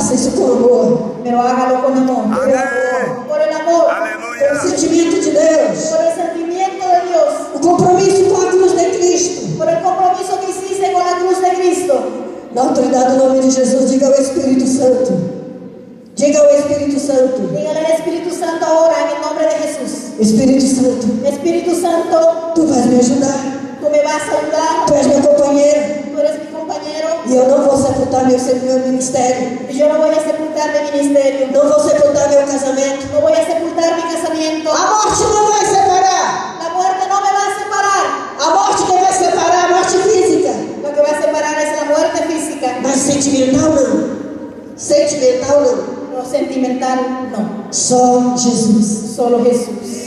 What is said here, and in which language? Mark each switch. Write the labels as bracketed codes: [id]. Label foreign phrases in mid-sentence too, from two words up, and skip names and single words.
[pt] isso com amor. [es] pero hágalo con amor. Amén. Por el amor, [pt] Pelo sentimento de Deus. [es] por el sentimiento de Dios, [pt] O compromisso com a cruz de Cristo. [es] por el compromiso que hiciste con la cruz de Cristo. [pt] Na autoridade do nome de Jesus, diga ao Espírito Santo. Diga ao Espírito Santo. [es] Dígale al Espíritu Santo ahora en el nombre de Jesús. [pt] Espírito Santo, [es] Espíritu Santo, [pt] tu vais me ajudar. [es] tú me vas a ayudar, [pt] Tu és meu companheiro. [es] tú eres mi compañero [pt] E eu não vou sepultar meu ministério. [es] y yo no voy a sepultar mi ministerio, [pt] Não vou sepultar meu casamento. [es] no voy a sepultar mi casamiento. [pt] A morte não vai separar. [es] La muerte no me va a separar. [pt] A morte que vai separar, a morte física. [es] Lo que va a separar es la muerte física. [pt] Mas sentimental não. Sentimental não. [es] Lo sentimental no, [pt] Só Jesus. [es] solo Jesús.